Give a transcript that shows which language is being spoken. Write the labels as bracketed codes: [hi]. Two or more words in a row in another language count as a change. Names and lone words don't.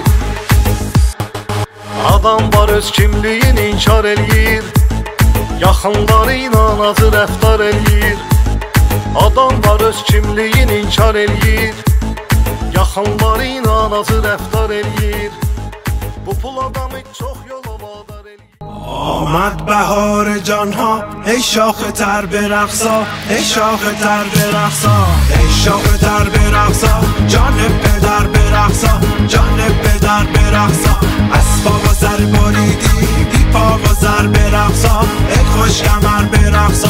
[az] Adam var öz kimliyin inkar eləyir, yaxınları ilə nazı rəftar eləyir. Adam var öz kimliyin inkar eləyir, yaxınları ilə nazı rəftar eləyir. Bu pul adamı çox yol avadar eləyir. [fa] آمد بهار جانها، ای شاخ تر برقصا، ای شاخ تر برقصا، ای شاخ تر برقصا. جان پدر برقصا، جان پدر برقصا. اسبا و سر بریدی، بی پا و سر برقصا، ای خوش کمر برقصا.